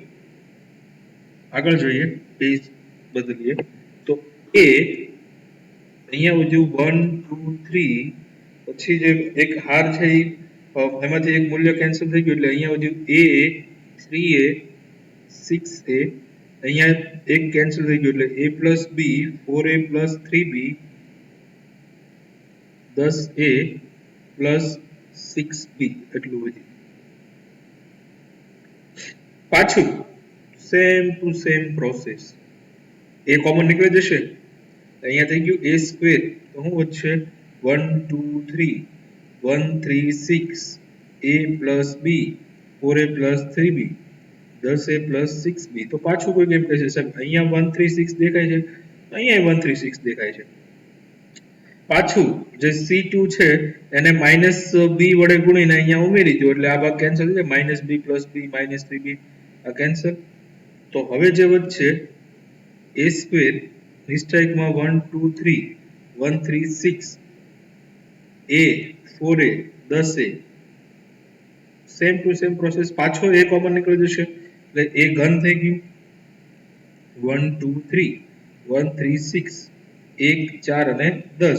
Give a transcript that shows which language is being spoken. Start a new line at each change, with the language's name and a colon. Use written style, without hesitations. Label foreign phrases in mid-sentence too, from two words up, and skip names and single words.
Gujarati: આગળ જોઈએ, પેજ બદલીએ તો a અહીંયા વધ્યું 1 2 3, પછી જે એક હાર છે એમાંથી એક મૂલ્ય કેન્સલ થઈ ગયું એટલે અહીંયા વધ્યું a 3a 6a, અહીંયા એક કેન્સલ થઈ ગયું એટલે
English: a plus b 4a plus 3b 10a plus 6b
Gujarati: એટલું વધ્યું. પાછું
English: same to same process,
Gujarati: a કોમન નીકળી જશે, અહીંયા થઈ ગયું
English: a square,
Gujarati: તો શું વધશે 1 2 3 1 3 6
English: a plus b 4a plus 3b 10a plus 6b.
Gujarati: તો પાછું કોઈ કેમ કહેશે સાહેબ અહીંયા 136 દેખાય છે, અહીંયા 136 દેખાય છે. પાછું જે C2 છે એને
English: minus b
Gujarati: વડે ગુણીને અહીંયા ઉમેરી દો એટલે આ ભાગ કેન્સલ થઈ જાય,
English: minus b plus b minus 3b
Gujarati: આ કેન્સલ. તો હવે જે વધશે
English: a square
Gujarati: નિશ્ચયકમાં 1 2 3 1 3 6 a 4a 10a,
English: same to same process,
Gujarati: પાછો a કોમન નીકળી જશે એટલે a ઘન થઈ ગયું 1 2 3 1 3 6 1 4 અને 10.